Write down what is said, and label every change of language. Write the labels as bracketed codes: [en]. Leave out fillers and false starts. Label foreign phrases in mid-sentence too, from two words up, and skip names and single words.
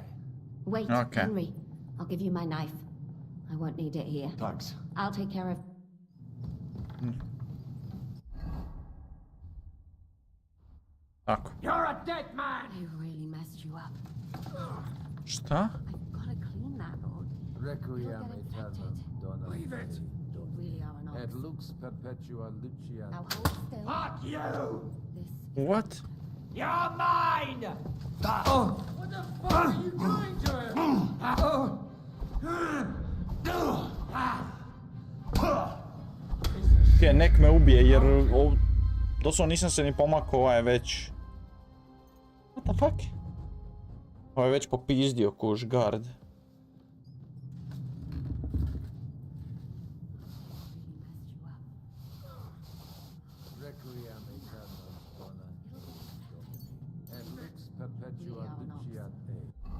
[en] Wait, Henry. I'll give you my knife. I won't need it here. Thanks. I'll take care of... Tako. You're a dead man! I really messed you up. Šta? Gotta clean that, Lord. [la] Requiem aeternam dona. [en] Leave it! You really are an Et honest. [la] lux perpetua lucia. [en] Now hold still. Fuck you! What? You're mine! What the fuck are you doing to him? [bs] Nek me ubije jer doslovno nisam se ni pomakao, ovaj je već... [en] What the fuck? [bs] Ovaj je već popizdio kuš guard. [la] Requiem aeternam dona. Et lux perpetua lucia te.